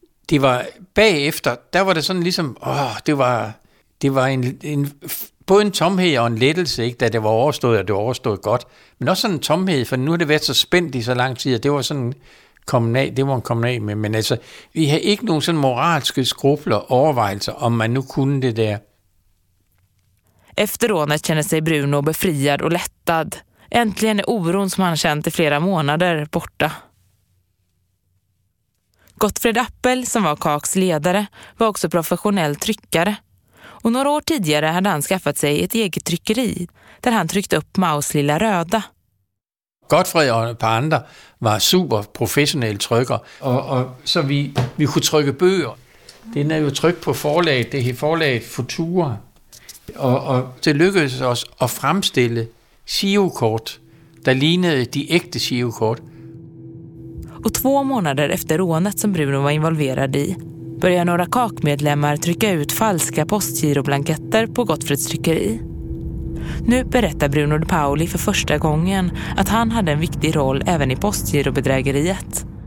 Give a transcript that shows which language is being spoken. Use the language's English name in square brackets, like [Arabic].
[Danish] Det var bagefter, der var det sådan ligesom, det var en både en tomhed og en lettelse, ikke, da det var overstået, og det var overstået godt. Men også sådan en tomhed, for nu har det været så spændt i så lang tid, og det var sådan kommunal, det var en kommunal med, men altså, vi havde ikke nogen sådan moralske skrupler og overvejelser, om man nu kunne det der. [Swedish] Efter rånet känner sig Bruno befriad och lättad. Äntligen är oron som han känt i flera månader borta. Gottfred Appel, som var KAKs ledare, var också professionell tryckare. Och några år tidigare hade han skaffat sig ett eget tryckeri där han tryckte upp Maus lilla röda. Gottfred och ett par andra var superprofessionell tryckare. Och så vi kunde trycka böcker. Den är ju tryckt på förlaget, det är förlaget Futura. [Danish] Og det lykkedes os at fremstille girokort, der lignede de ægte girokort. [Swedish] Og två månader efter rånet, som Bruno var involverad i, började några KAK-medlemmar trycka ut falska postgiroblanketter på Gottfrids tryckeri. Nu berättar Bruno de Pauli för första gången att han hade en viktig roll även i postgirobedrägeriet.